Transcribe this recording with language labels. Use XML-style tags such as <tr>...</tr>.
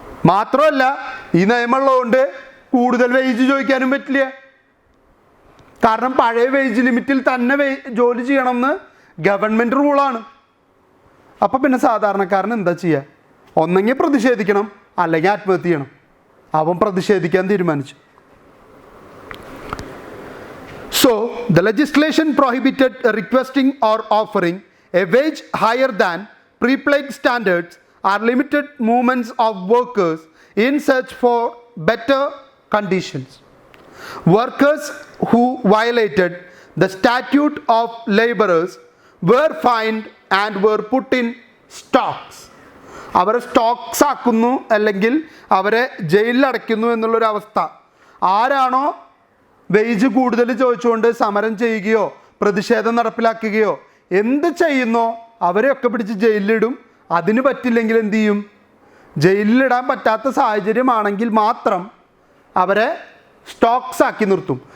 <ml>മാത്രമല്ല ഈ നിയമമുള്ളതുകൊണ്ട് കൂടുതൽ വേജ് ചോദിക്കാനും പറ്റില്ല. കാരണം പഴയ വേജ് ലിമിറ്റിൽ തന്നെ ജോലി ചെയ്യണമെന്ന് ഗവൺമെൻറ് റൂളാണ്. അപ്പോൾ പിന്നെ സാധാരണക്കാരൻ എന്താ ചെയ്യുക? ഒന്നെങ്കിൽ പ്രതിഷേധിക്കണം, അല്ലെങ്കിൽ ആത്മഹത്യ ചെയ്യണം. അവൻ പ്രതിഷേധിക്കാൻ തീരുമാനിച്ചു.</ml> <en>So the legislation prohibited requesting or offering a wage higher than pre-plague standards or limited movements of workers in search for better conditions. Workers who violated the statute of laborers were fined and were put in stocks.</en> <ml>അവരെ Stokes ആക്കുന്നു, അല്ലെങ്കിൽ അവരെ ജയിലിൽ അടയ്ക്കുന്നു എന്നുള്ളൊരവസ്ഥ. ആരാണോ wage കൂടുതൽ ചോദിച്ചുകൊണ്ട് സമരം ചെയ്യുകയോ പ്രതിഷേധം നടപ്പിലാക്കുകയോ എന്ത് ചെയ്യുന്നോ അവരെയൊക്കെ പിടിച്ച് ജയിലിലിടും. അതിന് പറ്റില്ലെങ്കിൽ എന്തു ചെയ്യും? ജയിലിലിടാൻ പറ്റാത്ത സാഹചര്യമാണെങ്കിൽ മാത്രം അവരെ സ്റ്റോക്സ് ആക്കി നിർത്തും.</ml>